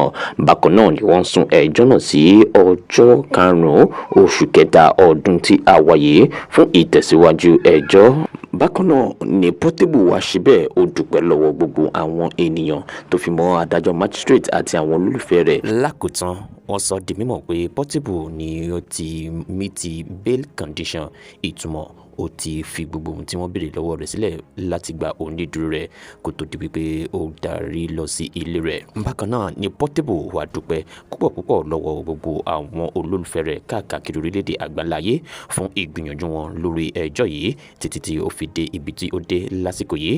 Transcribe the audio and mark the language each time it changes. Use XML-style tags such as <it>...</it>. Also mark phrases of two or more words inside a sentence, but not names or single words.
<yo>bákan náà ni wọ́n sún ẹjọ́ náà sí ọjọ́ 5 oṣù kẹta ọdún tí a wà yìí fún ìtẹ̀síwájú ẹjọ́. bákan náà ni Portable wá síbẹ̀ ó dúpẹ́ lọ́wọ́ gbogbo àwọn ènìyàn tó fi mọ́ adájọ́ magistrate àti àwọn olólùfẹ́ rẹ̀. lákòótán wọ́n sọ di mímọ̀ pé Portable ni ó ti</yo> <en>meet bail condition,</en> <yo>ìtumọ̀ ó ti fi gbogbo ohun tí wọ́n béèrè lọ́wọ́ rẹ̀ sílẹ̀ láti gba onídùúró rẹ̀ kó tó di wípé ó darí lọ sí ilé rẹ̀. bákan náà ni Portable wá dúpẹ́ púpọ̀ lọ́wọ́ gbogbo àwọn olólùfẹ́ rẹ̀ káàkiri orílẹ̀-èdè àgbáláyé fún ìgbìyànjú wọn lórí ẹjọ́ yìí títí tí ó fi dé ibi tí ó dé lásìkò yìí.</yo>